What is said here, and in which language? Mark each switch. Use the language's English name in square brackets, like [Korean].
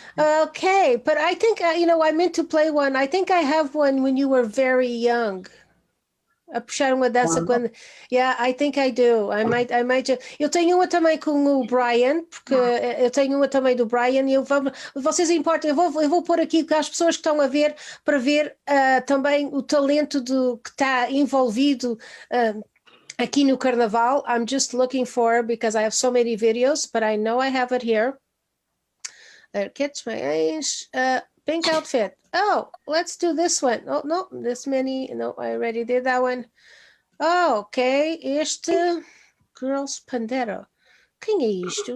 [English] Okay, but I think, I meant to play one. I think I have one when you were very young. [Portuguese] A puxar uma dança quando... [English] Yeah, I think I do. I might. [Portuguese] Eu tenho uma também com o Brian, porque eu tenho uma também do Brian e vocês importam, eu vou pôr aqui as pessoas que estão a ver, para ver também o talento que está envolvido aqui no Carnaval. [English] I'm just looking for, because I have so many videos, but I know I have it here. Catch my age. Pink outfit. Oh, let's do this one. Oh, no, this many. No, I already did that one. [Portuguese] Oh, ok. Este Girls Pandero. Quem é isto?